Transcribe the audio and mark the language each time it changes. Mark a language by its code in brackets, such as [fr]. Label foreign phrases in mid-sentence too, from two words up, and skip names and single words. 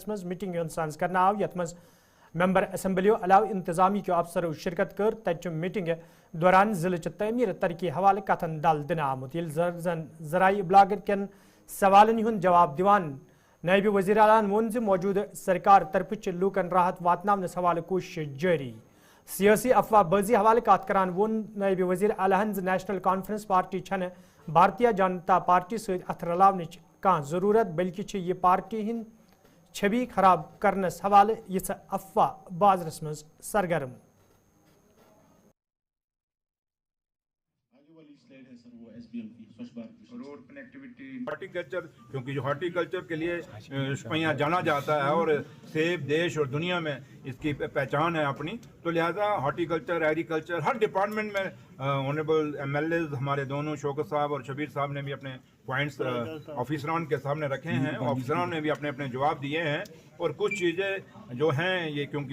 [ks] مز میٹنگ ہُنٛد سانز کرنا آو یتھ مز ممبر اسمبلیو علاوہ انتظامی کیو افسرو شرکت کر تتہ میٹنگ دوران ضلع چہ تعمیر ترقی حوالہ کتھن دل دن آمت ییٚلہِ زن ذرائع ابلاغ کٮ۪ن سوالن ہُنٛد جواب دِوان نائب وزیر اعلیٰ ووٚن زِ موجودٕ سرکار طرفہٕ چھِ لوٗکن راحت واتناونس حوالہ کوٗشش جٲری سیاسی افواہ بازی حوالہ کت کران وون نائب وزیر اعلیٰ نیشنل کانفرنس پارٹی چھنہ بھارتیہ جنتا پارٹی ست اتھ رلاونچ کانٛہہ ضرورت بلکہ چھ یہ پارٹی ہند چھبی خراب کرنس حوالہ یژھ افواہ بازرس مز سرگرم [en] road connectivity [ur] ہارٹیکلچر کیونکہ جو ہارٹیکلچر کے لیے شپیاں جانا جاتا ہے اور سیب دیش اور دنیا میں اس کی پہچان ہے اپنی تو لہٰذا [en] horticulture agriculture [ur] ہر ڈپارٹمنٹ میں [en] honourable MLAs [ur] ہمارے دونوں شوکت صاحب اور شبیر صاحب نے بھی اپنے پوائنٹس آفیسران کے سامنے رکھے ہیں آفیسران نے بھی اپنے اپنے جواب دیے ہیں اور کچھ چیزیں جو ہیں یہ کیونکہ